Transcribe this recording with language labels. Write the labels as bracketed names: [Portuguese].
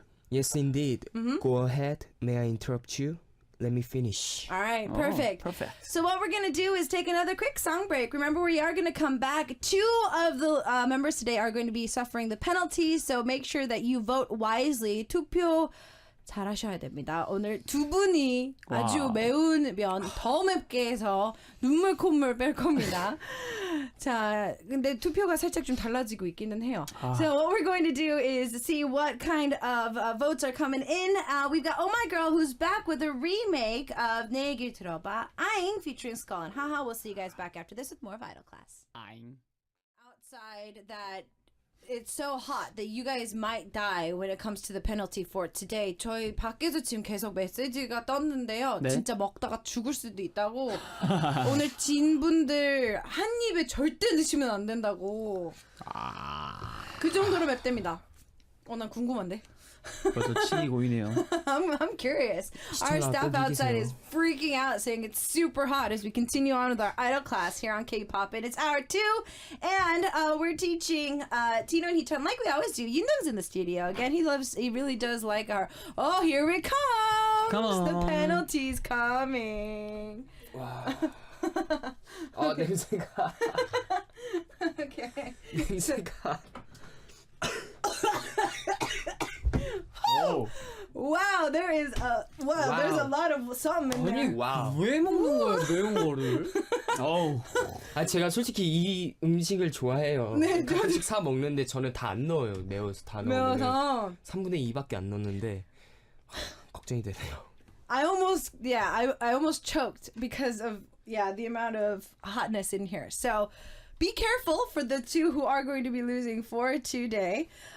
[English] Yes, indeed. Go ahead. May I interrupt you? Let me finish. All right, perfect. Perfect. So what we're going to do is take another quick song break. Remember, we are going to come back. 2 of the members today are going to be suffering the penalty, so make sure that you vote wisely. [Korean] 투표 잘하셔야 됩니다. 오늘 2분이 아주 와우. 매우면 더 맵게 해서 눈물 콧물 뺄 겁니다. 자, 근데 투표가 살짝 좀 달라지고 있기는 해요. [English] So what we're going to do is see what kind of votes are coming in. We've got Oh My Girl who's back with a remake of 내 얘기를 들어봐 아잉 featuring Skull and Haha. We'll see you guys back after this with more of Idol Class. Outside that it's so hot that you guys might die when it comes to the penalty for today. [Korean] 저희 밖에서 지금 계속 메시지가 떴는데요. 네? 진짜 먹다가 죽을 수도 있다고. 오늘 진 분들 한 입에 절대 넣으시면 안 된다고. 그 정도로 맵답니다. 난 궁금한데. 벌써 침이 고이네요. [English] I'm curious. Our staff outside is freaking out, saying it's super hot as we continue on with our idol class here on K-poppin. It's hour 2, and we're teaching Tino and Hitan like we always do. Yundong's in the studio again. He really does like our. Oh, here it comes! Come on. The penalty's coming. [Korean] 냄새가. [English] Okay. [Korean] 냄새가. [English] Wow, there is there's a lot of something in there. [Korean] 와우. 왜 먹는 거야 매운 거를? 어우. 제가 솔직히 이 음식을 좋아해요. 네, 가끔씩 사 먹는데 저는 다 안 넣어요. 매워서 다 넣으면 매워서 3분의 2밖에 안 넣는데 걱정이 되네요. [English] I almost choked because of the amount of hotness in here. So be careful for the 2 who are going to be losing for today.